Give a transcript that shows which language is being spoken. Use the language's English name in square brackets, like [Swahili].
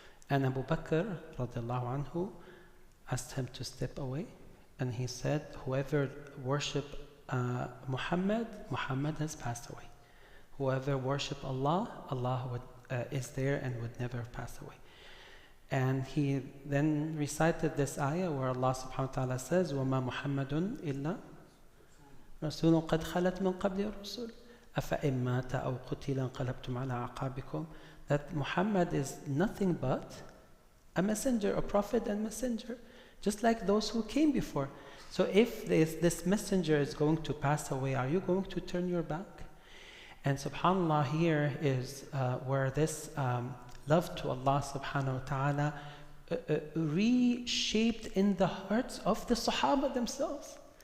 [English] And Abu Bakr radiallahu anhu asked him to step away, and he said, whoever worship Muhammad has passed away. Whoever worship Allah, Allah is there and would never pass away. And he then recited this ayah where Allah subhanahu wa ta'ala says, [Arabic] وَمَا مُحَمَّدٌ إِلَّا رَسُولٌ قَدْ خَلَتْ مِنْ قَبْلِ الرُّسُلِ أَفَإِن مَاتَ أَوْ قُتِلَ انقَلَبْتُمْ عَلَىٰ أَعْقَابِكُمْ. [English] That Muhammad is nothing but a messenger, a prophet and messenger, just like those who came before. So if this messenger is going to pass away, are you going to turn your back? And subhanAllah, here is where this love to Allah subhanahu wa ta'ala reshaped in the hearts of the Sahaba themselves.